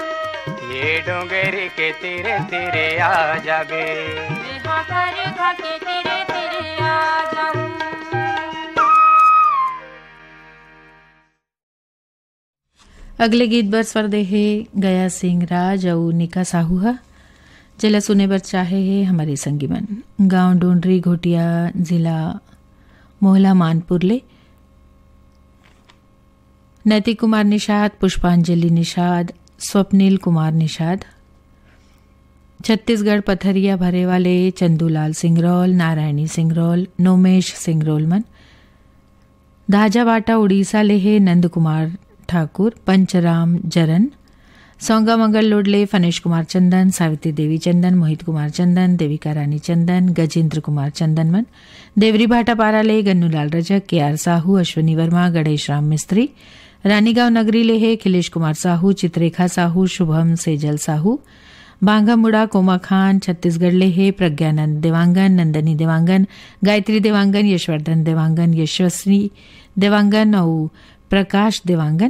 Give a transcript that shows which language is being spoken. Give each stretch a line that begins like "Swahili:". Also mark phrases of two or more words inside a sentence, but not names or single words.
Chhattisgarhi: ये डोंगरी के तीरे तीरे आ जाबे। बेहा कर खाके तीरे तीरे आ जाऊं। अगले गीत बर स्वर दे है गया सिंह राज और निका साहू हा जिला सुने बर चाहे है हमारे संगी मन। गांव डोंडरी घोटिया जिला मोहला मानपुर ले नैतिक कुमार निषाद, पुष्पांजलि निषाद, स्वप्निल कुमार निषाद, छत्तीसगढ़ पथरिया भरे वाले चंदूलाल सिंगरौल, नारायणी सिंगरौल, नोमेश सिंगरौल मन। धाजावाटा उड़ीसा ले है नंद कुमार ठाकुर, पंचराम जरन, सौंगा मंगल लोडले फनेश कुमार चंदन, सावित्री देवी चंदन, मोहित कुमार चंदन, देविका रानी चंदन, गजेंद्र कुमार चंदन मन। देवरी भाटापारा ले गन्नूलाल रजक, के आर साहू, अश्वनी वर्मा, गणेश राम मिस्त्री। रानीगांव नगरी ले है खिलेश कुमार साहू, चित्रेखा साहू, शुभम सेजल साहू। बांगा मुड़ा कोमा खान छत्तीसगढ़ ले है प्रज्ञानंद देवांगन, नंदनी देवांगन, गायत्री देवांगन, यशवर्धन देवांगन, यशस्वी देवांगन और प्रकाश देवांगन।